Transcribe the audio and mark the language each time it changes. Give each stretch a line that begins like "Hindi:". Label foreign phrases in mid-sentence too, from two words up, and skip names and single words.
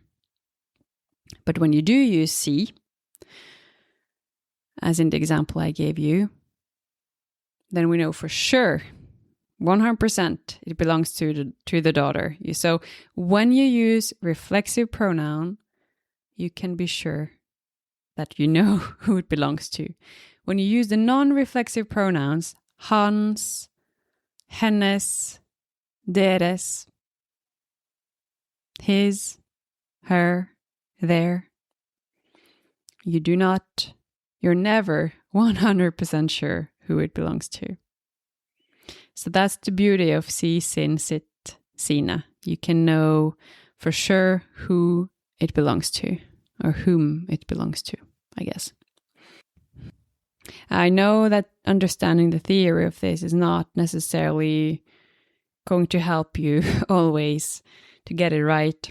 English: But when you do use si, as in the example I gave you, then we know for sure, 100%, it belongs to the daughter. So when you use reflexive pronoun, you can be sure that you know who it belongs to. When you use the non-reflexive pronouns,
Norwegian: hans, hennes, deres,
English: his, her, their, you're never 100% sure who it belongs to. So that's the beauty of
Norwegian: si, sin, sitt, sine.
English: You can know for sure who it belongs to, or whom it belongs to, I guess. I know that understanding the theory of this is not necessarily going to help you always to get it right.